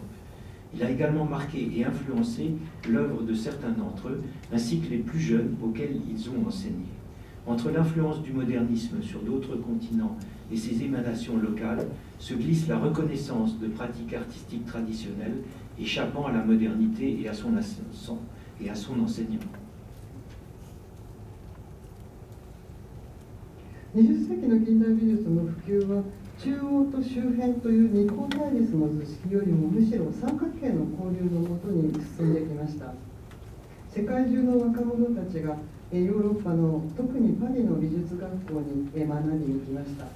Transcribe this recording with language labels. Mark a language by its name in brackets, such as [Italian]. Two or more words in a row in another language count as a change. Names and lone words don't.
[French] Il a également marqué et influencé l'œuvre de certains d'entre eux, ainsi que les plus jeunes auxquels ils ont enseigné. Entre l'influence du modernisme sur d'autres continents et ses émanations locales, se glisse la reconnaissance de pratiques artistiques traditionnelles échappant à la modernité et à son enseignement. [Japanese] 20世紀の近代美術の普及は中央と周辺という二項対立の図式よりもむしろ三角形の交流のもとに進んできました。世界中の若者たちがヨーロッパの特にパリの美術学校に学びに来ました。